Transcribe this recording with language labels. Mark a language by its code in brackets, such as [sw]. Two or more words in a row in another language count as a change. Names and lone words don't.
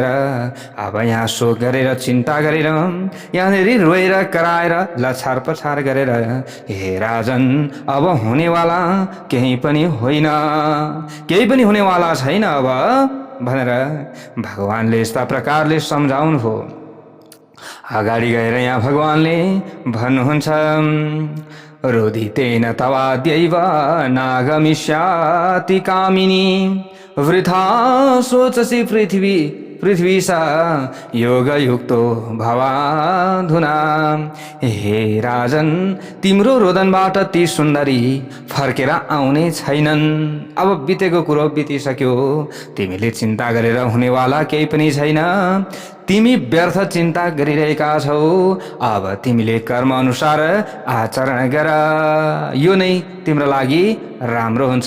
[ne] अब यहाँ शोक गरेर चिन्ता गरेर यहाँनिर रोएर कराएर लछार पछार गरेर हे राजन, अब हुनेवाला केही पनि होइन, केही पनि हुनेवाला छैन अब भनेर भगवानले यस्ता प्रकारले सम्झाउनु हो। अगाडि गएर यहाँ भगवानले भन्नुहुन्छ, [sa] रोदितेन तवाद्यैव नागमिष्याति कामिनी वृथा सोचसि पृथ्वी सा योगयुक्तो भवाधुना। [ne] हे राजन, तिम्रो रोदनबाट ती सुन्दरी फर्केर आउने छैनन्। अब बितेको कुरो बितिसक्यो, तिमीले चिन्ता गरेर हुनेवाला केही पनि छैन। तिमी व्यर्थ चिन्ता गरिरहेका छौ। अब तिमीले कर्म अनुसार आचरण गर, यो नै तिम्रो लागि राम्रो हुन्छ।